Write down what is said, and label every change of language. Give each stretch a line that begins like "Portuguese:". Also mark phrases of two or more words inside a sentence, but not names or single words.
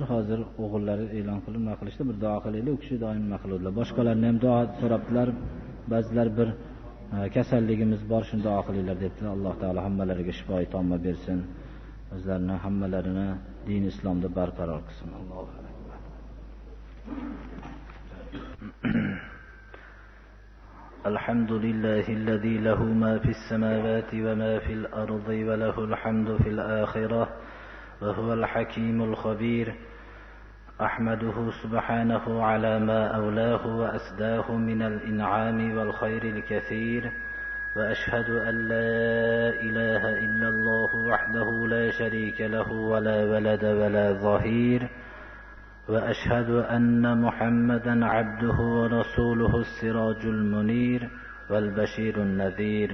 Uzbek: Hozir o'g'illari e'lon qilib nima qilishdi? Bir duo qilaylik. U kishi doim nima qiladilar. Boshqalarni ham duo so'rabdilar. Ba'zilar bir kasalligimiz bor, shuni duo qilinglar dedilar. Alloh taolo hammalariga shifoi tomma bersin. O'zlarini hammalarini din islomda barqaror qilsin.
Arabic: الله أكبر. الحمد لله الذي له ما في السماوات وما في الأرض وله الحمد في الآخرة وهو الحكيم الخبير. أحمده سبحانه على ما أولاه وأسداه من الإنعام والخير الكثير، وأشهد أن لا إله إلا الله وحده لا شريك له ولا ولد ولا ظهير، وأشهد أن محمدا عبده ورسوله السراج المنير والبشير النذير.